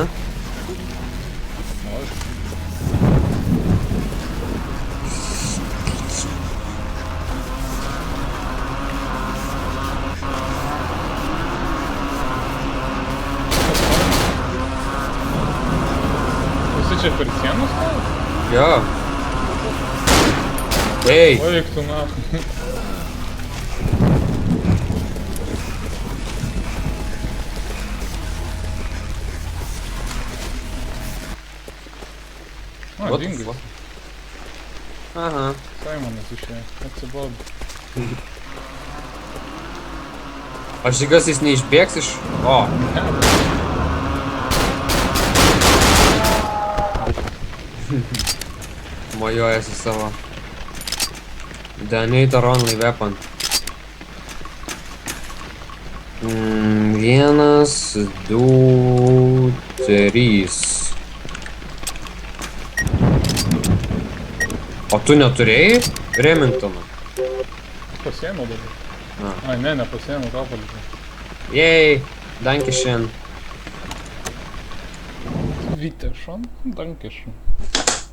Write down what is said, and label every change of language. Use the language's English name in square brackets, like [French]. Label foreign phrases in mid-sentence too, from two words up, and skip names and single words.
[Lithuanian] O, aš Visi čia per sieną stovi? Jo. Ei, O, eik tu na. A, [English] what the [Lithuanian] dingai. [English] fuck? Aha. [Lithuanian] Saimonas išėjo. Atsibodo. Aš tikiuosi jis neišbėgs iš... O, mojuoja su savo. [English] Detonator only weapon. [Lithuanian] Vienas, du, trys. O tu neturėjai Remingtoną? Pasiėmiau dabar. A. Ai, ne, nepasiėmiau, tau palikau. [German] Jej, dankeschön. Bitte schon, danke schön.